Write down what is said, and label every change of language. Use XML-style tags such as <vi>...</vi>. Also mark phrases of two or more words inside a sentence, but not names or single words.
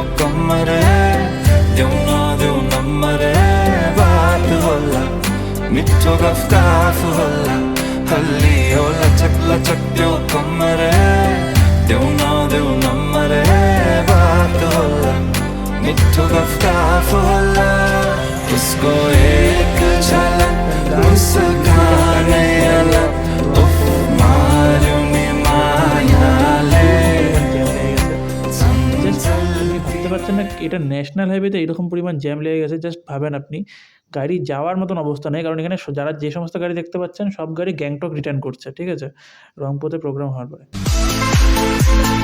<ne>कम्मर देऊ नदेऊ नम्बर बात होला मिठो गफ होला हल्लियो लचक लचक त्यो कम्मर देऊ नदेऊ नम्बर बात होला मिठो गफ होला उसको एक झलक मुस्कानै अलग उफ मार्यो नि मायाले</ne> <bn>বুঝতে পারছেন না এটা</bn> <en>national highway</en> <bn>এরকম পরিমাণ জ্যাম লেগে গেছে। জাস্ট ভাবেন আপনি, গাড়ি যাওয়ার মতন অবস্থা নেই। কারণ এখানে যারা যে সমস্ত গাড়ি দেখতে পাচ্ছেন সব গাড়ি গ্যাংটক রিটার্ন করছে, ঠিক আছে, রংপুরে প্রোগ্রাম হওয়ার পরে।</bn>